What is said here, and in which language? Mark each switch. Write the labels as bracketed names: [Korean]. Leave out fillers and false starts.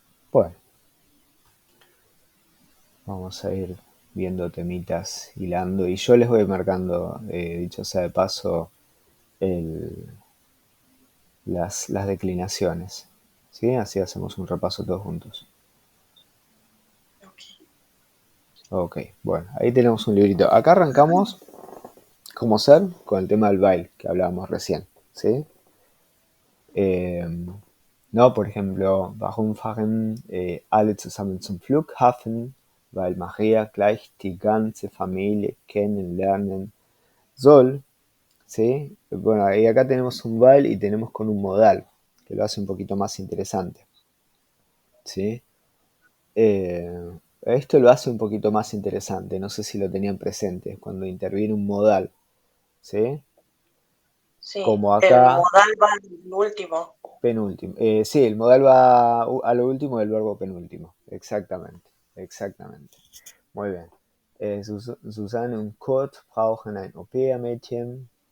[Spanish] Bueno, vamos a ir viendo temitas hilando y yo les voy marcando, dicho sea de paso, el, las declinaciones. ¿Sí? Así hacemos un repaso todos juntos. ok. Ok, bueno, ahí tenemos un librito. Acá arrancamos, como ser, con el tema del baile que hablábamos recién. ¿Sí? Eh, no, por ejemplo, [German] warum fahren alle zusammen zum Flughafen? Weil Maria gleich die ganze Familie kennenlernen soll. [Spanish] ¿Sí? Bueno, y acá tenemos un while y tenemos con un modal, que lo hace un poquito más interesante. ¿Sí? Esto lo hace un poquito más interesante, no sé si lo tenían presente, cuando interviene un modal. ¿Sí? Sí, Como el acá, modal va al último. penúltimo. Sí, el modal va a lo último del verbo penúltimo. Exactamente, exactamente. Muy bien. [German] Susanne und Kurt brauchen ein Au-pair-Mädchen.